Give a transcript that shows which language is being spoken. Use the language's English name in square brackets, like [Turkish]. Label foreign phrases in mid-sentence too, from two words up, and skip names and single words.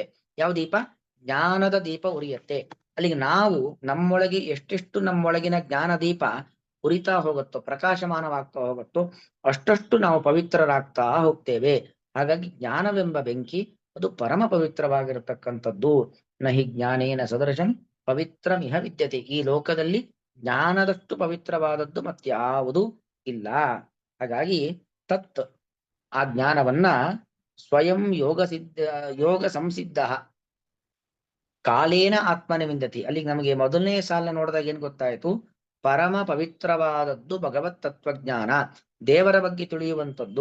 [Kannada] ಯಾವ ದೀಪ? ಜ್ಞಾನದ ದೀಪ ಉರಿಯುತ್ತೆ. ಅಲ್ಲಿಗೆ ನಾವು ನಮ್ಮೊಳಗೆ ಎಷ್ಟೆಷ್ಟು ನಮ್ಮೊಳಗಿನ ಜ್ಞಾನ ದೀಪ ಉರಿತಾ ಹೋಗುತ್ತೋ, ಪ್ರಕಾಶಮಾನವಾಗ್ತಾ ಹೋಗುತ್ತೋ, ಅಷ್ಟಷ್ಟು ನಾವು ಪವಿತ್ರರಾಗ್ತಾ ಹೋಗ್ತೇವೆ. ಹಾಗಾಗಿ ಜ್ಞಾನವೆಂಬ ಬೆಂಕಿ ಅದು ಪರಮ ಪವಿತ್ರವಾಗಿರತಕ್ಕಂಥದ್ದು. [Sanskrit] ನಹಿ ಜ್ಞಾನೇನ ಸದೃಶಂ ಪವಿತ್ರಮಿಹ ವಿದ್ಯತೆ. [Kannada] ಈ ಲೋಕದಲ್ಲಿ ಜ್ಞಾನದಷ್ಟು ಪವಿತ್ರವಾದದ್ದು ಮತ್ಯಾವುದೂ ಇಲ್ಲ. ಹಾಗಾಗಿ ತತ್, ಆ ಜ್ಞಾನವನ್ನ [Sanskrit] ಸ್ವಯಂ ಯೋಗ ಸಂಸಿದ್ಧ ಕಾಲೇನ ಆತ್ಮನ ವಿಂದತಿ. [Kannada] ಅಲ್ಲಿಗೆ ನಮಗೆ ಮೊದಲನೇ ಸಾಲ ನೋಡಿದಾಗ ಏನ್ ಗೊತ್ತಾಯ್ತು? ಪರಮ ಪವಿತ್ರವಾದದ್ದು ಭಗವತ್ ತತ್ವಜ್ಞಾನ, ದೇವರ ಬಗ್ಗೆ ತಿಳಿಯುವಂಥದ್ದು.